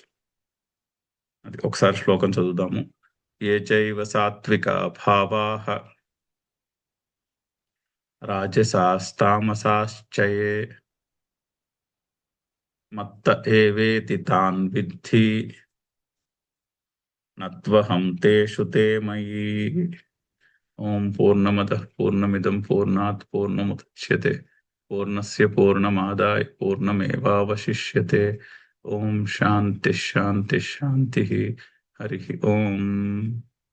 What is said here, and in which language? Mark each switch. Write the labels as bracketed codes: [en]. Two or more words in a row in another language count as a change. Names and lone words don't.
[te] అది ఒకసారి శ్లోకం చదువుదాము. [sa] ఏ చైవ సాత్విక భావాః రాజసాస్తామసాశ్చయే మత్త ఏవేతి తాన్ విద్ధి నత్వహం తేషు తే మయి. ఓం పూర్ణమదః పూర్ణమిదం పూర్ణాత్ పూర్ణముదచ్యతే పూర్ణస్య పూర్ణమాదాయ పూర్ణమేవావశిష్యతే. ఓం శాంతి శాంతి శాంతి. హరి ఓం.